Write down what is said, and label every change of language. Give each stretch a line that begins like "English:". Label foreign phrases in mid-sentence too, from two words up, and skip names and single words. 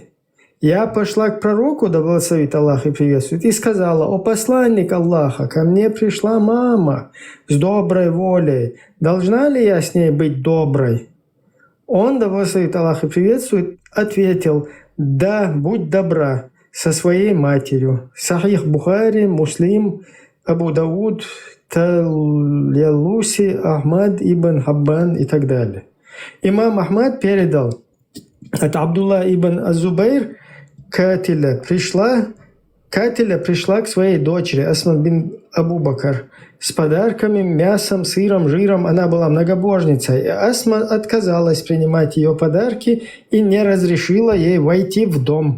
Russian: Я пошла к пророку, да благословит Аллах и приветствует, и сказала: «О посланник Аллаха, ко мне пришла мама с доброй волей. Должна ли я с ней быть доброй?» Он, да благословит Аллах и приветствует, ответил: «Да, будь добра со своей матерью». Сахих Бухари, Муслим, Абу Дауд, Талялуси, Ахмад ибн Хаббан и так далее. Имам Ахмад передал от Абдулла ибн Азубайр, Катиля пришла к своей дочери Асма бин Абу Бакр с подарками, мясом, сыром, жиром. Она была многобожницей. И Асма отказалась принимать ее подарки и не разрешила ей войти в дом.